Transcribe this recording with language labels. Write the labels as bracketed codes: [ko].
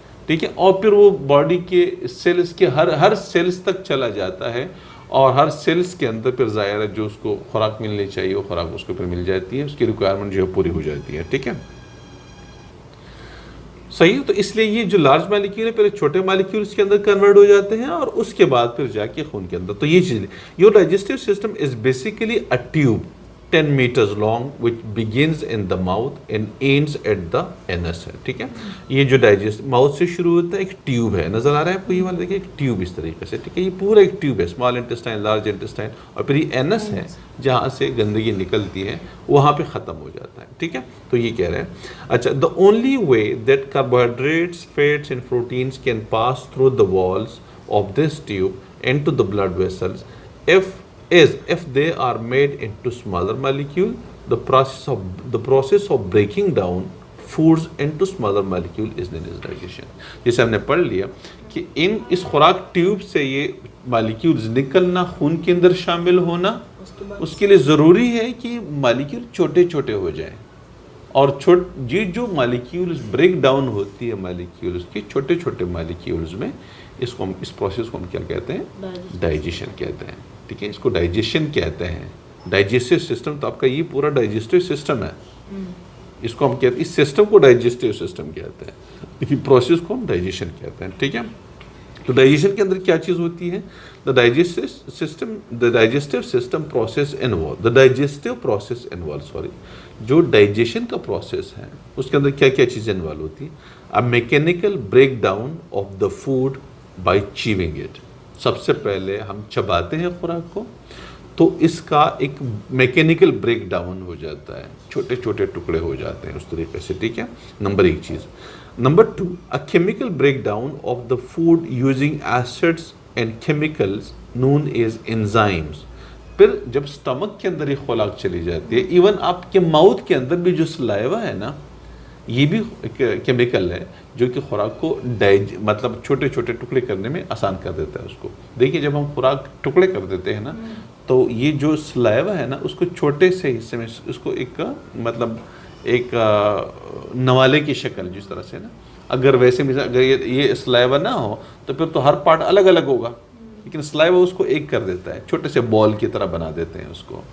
[ur] ٹھیک ہے، اور پھر وہ باڈی کے سیلز کے ہر سیلز تک چلا جاتا ہے، اور ہر سیلز کے اندر پھر ظاہر ہے جو اس کو خوراک ملنی چاہیے وہ خوراک اس کو پھر مل جاتی ہے، اس کی ریکوائرمنٹ جو ہے پوری ہو جاتی ہے. ٹھیک ہے، صحیح. تو اس لیے یہ جو لارج مالیکیول ہے پہلے چھوٹے مالیکیولز کے اندر کنورٹ ہو جاتے ہیں، اور اس کے بعد پھر جا کے خون کے اندر. تو یہ چیز، [en] Your digestive system is basically a tube 10 meters long which begins in the mouth and ends at the anus ہے. [ur] ٹھیک ہے، یہ جو ماؤتھ سے شروع ہوتا ہے، ایک ٹیوب ہے، نظر آ رہا ہے آپ کو یہ والا، دیکھیں ایک ٹیوب اس طریقے سے. ٹھیک ہے، یہ پورا ایک ٹیوب ہے، اسمال انٹسٹائن، لارج انٹسٹائن، اور پھر یہ اینس ہے جہاں سے گندگی نکلتی ہے، وہاں پہ ختم ہو جاتا ہے. ٹھیک ہے، تو یہ کہہ رہے ہیں. [en] اچھا، the only way that carbohydrates, fats and proteins can pass through the walls of this tube into the blood vessels if they are made into smaller molecule. The process of breaking down foods into smaller molecule is known as digestion. [ur] جیسے ہم نے پڑھ لیا کہ اس خوراک tube سے یہ molecules نکلنا، خون کے اندر شامل ہونا، اس کے لیے ضروری ہے کہ مالیکیول چھوٹے چھوٹے ہو جائیں، اور یہ جو مالیکیولز بریک ڈاؤن ہوتی ہے مالیکیولز کی چھوٹے چھوٹے مالیکیولز میں، اس پروسیس کو ہم کیا کہتے ہیں؟ ڈائجیشن کہتے ہیں. ٹھیک ہے، اس کو ڈائجیشن کہتے ہیں. ڈائجسٹو سسٹم تو آپ کا یہ پورا ڈائجسٹو سسٹم ہے، اس کو ہم کہتے ہیں، اس سسٹم کو ڈائجسٹو سسٹم کہتے ہیں، لیکن پروسیس کو ہم ڈائجیشن کہتے ہیں. ٹھیک ہے، تو ڈائجیشن کے اندر کیا چیز ہوتی ہے؟ [en] the digestive system process involved, [ur] the digestive process involved, جو ڈائجیشن کا پروسیس ہے اس کے اندر کیا کیا چیزیں انوالو ہوتی ہیں؟ [en] a mechanical breakdown of the food by chewing it. [ur] سب سے پہلے ہم چباتے ہیں خوراک کو تو اس کا ایک میکینیکل بریک ڈاؤن ہو جاتا ہے، چھوٹے چھوٹے ٹکڑے ہو جاتے ہیں اس طریقے سے. ٹھیک ہے، نمبر ایک چیز. [en] Number two, a chemical breakdown of the food using acids and chemicals known as enzymes. [ur] پھر جب سٹمک کے اندر یہ خوراک چلی جاتی ہے، ایون آپ کے ماؤتھ کے اندر بھی جو سلائیوا ہے نا، یہ بھی کیمیکل ہے جو کہ خوراک کو مطلب چھوٹے چھوٹے ٹکڑے کرنے میں آسان کر دیتا ہے اس کو. دیکھیے جب ہم خوراک ٹکڑے کر دیتے ہیں نا تو یہ جو سلائیوا ہے نا اس کو چھوٹے سے حصے میں اس کو ایک مطلب ایک نوالے کی شکل جس طرح سے نا، اگر ویسے میں اگر یہ سلائیوا نہ ہو تو پھر تو ہر پارٹ الگ الگ ہوگا، لیکن سلائیوا اس کو ایک کر دیتا ہے، چھوٹے سے بال کی طرح بنا دیتے ہیں اس کو.